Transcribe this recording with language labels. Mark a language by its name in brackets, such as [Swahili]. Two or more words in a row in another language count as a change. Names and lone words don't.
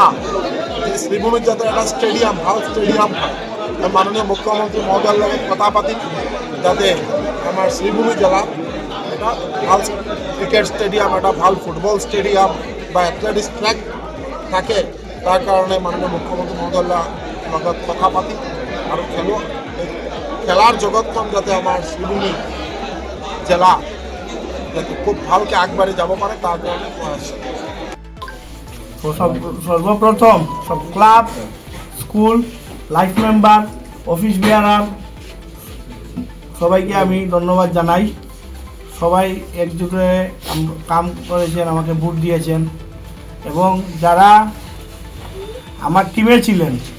[Assamese] যে শ্ৰীভূমিত যাতে এটা ষ্টেডিয়াম ভাল ষ্টেডিয়াম হয় মাননীয় মুখ্যমন্ত্ৰী মহোদয়ৰ লগত কথা পাতি যাতে আমাৰ শ্ৰীভূমি জিলাত এটা ভাল [English] cricket stadium [Assamese] এটা ভাল [English] football stadium [Assamese] বা [English] athletics track [Assamese] থাকে তাৰ কাৰণে মাননীয় মুখ্যমন্ত্ৰী মহোদয়ৰ লগত কথা পাতি আৰু খেলাৰ জগতখন যাতে আমাৰ শ্ৰীভূমি জেলা যাতে খুব ভালকৈ আগবাঢ়ি যাব পাৰে তাৰ কাৰণে প্ৰয়াস [Bangla] সর্বপ্রথম সব [English] club school life member office bearer [Bangla] সবাইকে আমি ধন্যবাদ জানাই সবাই একজুটে কাম করেছেন আমাকে ভোট দিয়েছেন এবং যারা আমার টিমে ছিলেন